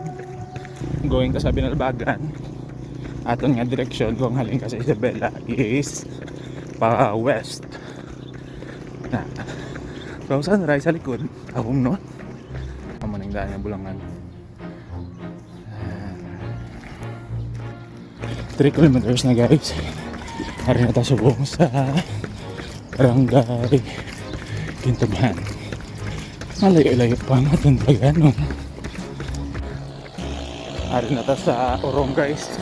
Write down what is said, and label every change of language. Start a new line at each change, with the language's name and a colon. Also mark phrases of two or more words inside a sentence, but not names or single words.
Hiligaynon: Going ka sa Binalbagan. Aton nga direksyon kung haling ka sa Isabela is pa west. So sunrise sa likod. Awong no. Amo ning daan nga Bulangan. 3 kilometers na guys. Hari na tayo subong sa Barangay Kintabahan. Malayo-layo pa natin Tagano. Ari na ta sa Orong guys.